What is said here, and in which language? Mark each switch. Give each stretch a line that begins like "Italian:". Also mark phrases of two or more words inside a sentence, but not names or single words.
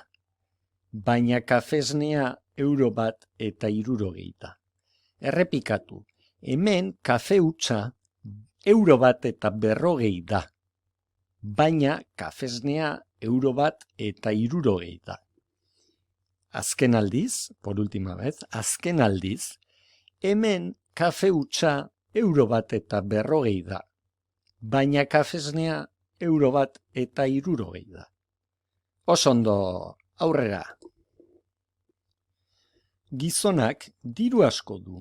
Basque: Baina kafesnea, euro bat eta 60 da. Errepikatu, hemen kafe hutsa, euro bat eta 40 da. Baina kafesnea, euro bat eta 60 da. Azken aldiz,
Spanish: por última vez,
Basque: azken aldiz, hemen kafe hutsa, euro bat eta 40 da. Baina kafesnea, euro bat eta 60 da. Oso ondo, aurrera. Gizonak diru asko du.